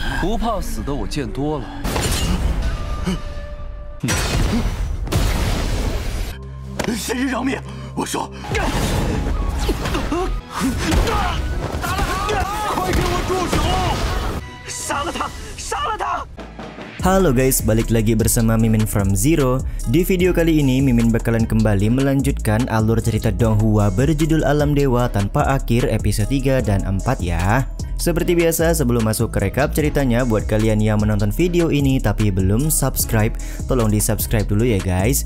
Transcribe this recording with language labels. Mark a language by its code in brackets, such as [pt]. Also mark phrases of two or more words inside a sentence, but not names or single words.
[zh] 不怕死的我见多了。谁人饶命！我说，快给我住手！杀了他！杀了他！ [id] Halo guys, balik lagi bersama Mimin from Zero. Di video kali ini Mimin bakalan kembali melanjutkan alur cerita Donghua berjudul Alam Dewa Tanpa Akhir episode 3 dan 4 ya. Seperti biasa, sebelum masuk ke rekap ceritanya, buat kalian yang menonton video ini tapi belum subscribe, tolong di subscribe dulu ya guys.